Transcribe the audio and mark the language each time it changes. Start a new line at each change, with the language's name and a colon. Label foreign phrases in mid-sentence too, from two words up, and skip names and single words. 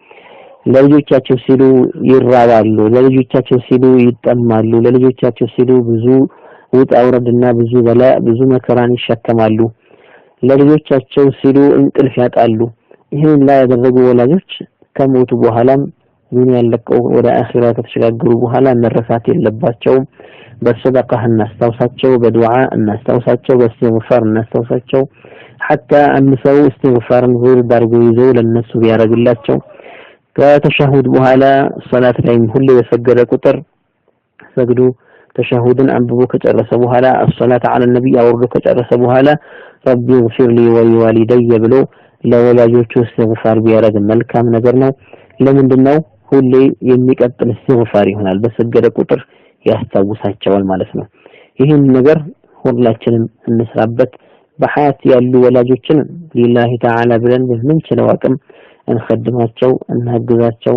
Amharic: ለልጆቻቸው ሲሉ ይራባሉ ለልጆቻቸው ሲሉ ይጠማሉ ለልጆቻቸው ሲሉ ብዙ ውጣ ውረድና ብዙ በላ ብዙ መከራን ይሸከማሉ ለልጆቻቸው ሲሉ እንቅልፍ ያጣሉ ይሄን ላይ ያደረጉ ወላጆች ከሞቱ በኋላም ዱንያ ለቀው ወደ አኺራ ከተሸጋገሩ በኋላ መረሳት የለባቸውም በሰደቃ እናስታውሳቸው በዱዓ እናስታውሳቸው በእስትግፋር እናስታውሳቸው حتى አንሰው እስትግፋርን ዙር ዳርጎ ይዘው ለነሱ ቢያረግላቸው ከተሸሁድ በኋላ ሶላት ላይ ሁሉ የሰገደ ቁጥር ሰግዱ ተሸሁድን አንብቦ ከጨረሰ በኋላ
Arabic: الصلاه على النبي
Amharic: አውርዶ ከጨረሰ በኋላ
Arabic: ربي اغفر لي ولوالدي
Amharic: ብሎ ለወላጆቹ እስትግፋር ቢያረግ መልካም ነገር ነው ለምንድነው ሁሌ የሚቀጥል እስትግፋር ይሆናል በሰገደ ቁጥር ያስታውሳቸዋል ማለት ነው ይሄን ነገር ሁላችንም እንስራበት በሐያት ያሉ ወላጆችን
Arabic: لله تعالى
Amharic: ብለን በምንችለው አቅም እንخدማቸው እናግዛቸው